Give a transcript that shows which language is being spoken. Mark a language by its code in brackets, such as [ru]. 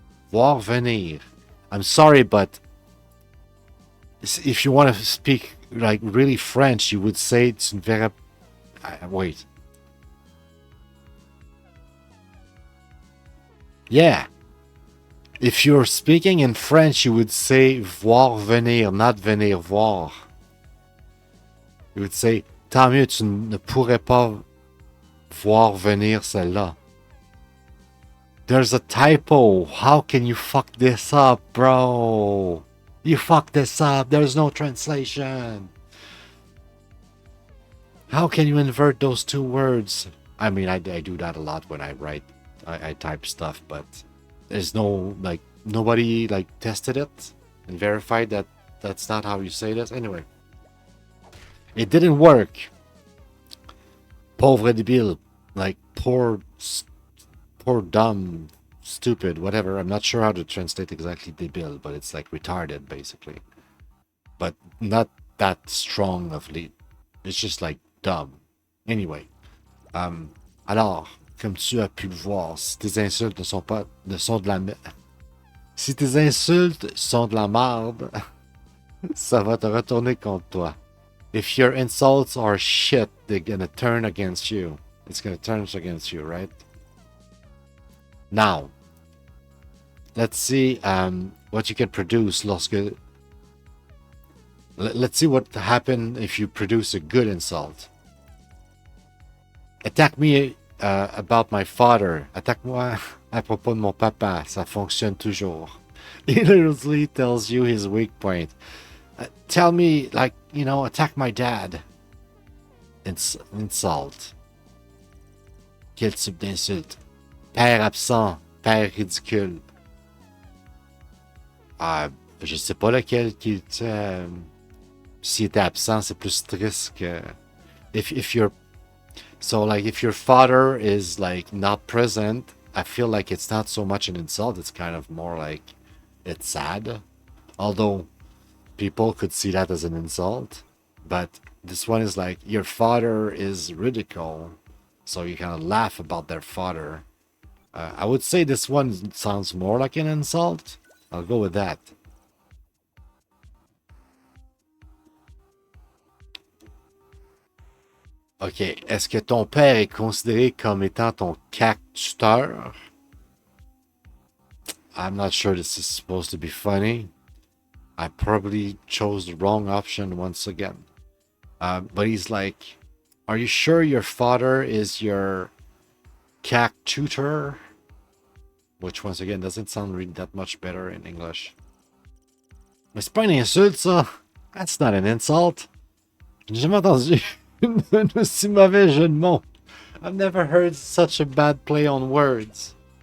[fr] Voir venir. [en] I'm sorry, but if you want to speak like really French, you would say [fr] tu ne verras. [en] Wait. Yeah. If you're speaking in French, you would say voir venir, not venir voir. You would say, [fr] tant mieux, tu ne pourrais pas voir venir celle-là. [en] There's a typo. How can you fuck this up, bro? You fucked this up. There's no translation. How can you invert those two words? I mean, I do that a lot when I write. I type stuff, but there's no, like, nobody, like, tested it and verified that that's not how you say this. Anyway, it didn't work. [fr] Pauvre débile. [en] Like, poor dumb, stupid, whatever. I'm not sure how to translate exactly débile, but it's like retarded, basically. But not that strong of lead. It's just like dumb. Anyway. [fr] Alors, comme tu as pu le voir, si tes insultes sont de la si tes insultes sont de la merde, ça va te retourner contre toi. [en] If your insults are shit, they're gonna turn against you. It's gonna turn against you, right? Now, let's see what you can produce [fr] lorsque... [en] Let's see what happens if you produce a good insult. Attaque me about my father. [fr] Attaque-moi à propos de mon papa. Ça fonctionne toujours. [en] He literally tells you his weak point. Tell me, like, you know, attack my dad. [fr] Insult. Quel type d'insulte? Père absent. Père ridicule. Je sais pas lequel qui était... S'il était absent, c'est plus triste que... [en] If you're... So, like, if your father is, like, not present, I feel like it's not so much an insult. It's kind of more like it's sad. Although people could see that as an insult. But this one is like, your father is ridicule. So you kind of laugh about their father. I would say this one sounds more like an insult. I'll go with that. [fr] Ok, est-ce que ton père est considéré comme étant ton cac-tuteur? [en] I'm not sure this is supposed to be funny. I probably chose the wrong option once again. But he's like, are you sure your father is your cac-tutor? Which once again doesn't sound really that much better in English. [fr] Mais c'est pas une insulte, ça. [en] That's not an insult. [fr] J'ai jamais entendu un aussi mauvais jeu de mots. [en] I've never heard such a bad play on words.